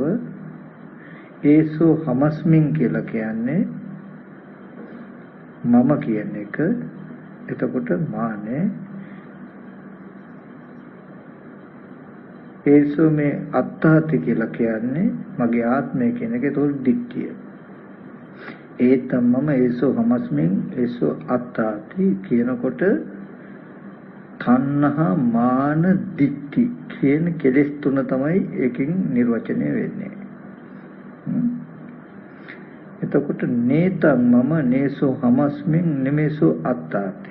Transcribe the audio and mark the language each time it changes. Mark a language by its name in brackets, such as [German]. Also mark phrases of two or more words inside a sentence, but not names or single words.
[Pali] ඒසෝ හමස්මින් [Sinhala] කියලා කියන්නේ මම කියන එක. එතකොට මානය. [Pali] ඒසෝ මේ අත්තාති [Sinhala] කියලා කියන්නේ මගේ ආත්මය කියන එක. ඒතකොට දිට්ඨිය. [Pali] ඒතම් මම ඒසෝ හමස්මින් ඒසෝ අත්තාති [Sinhala] කියනකොට තණ්හා මාන දිට්ඨි කියන කෙලෙස් තුන තමයි ඒකෙන් නිර්වචනය වෙන්නේ. [Pali] එතකොට නේතං මම නේසෝ හමස්මින් නෙමෙසෝ අත්තාති.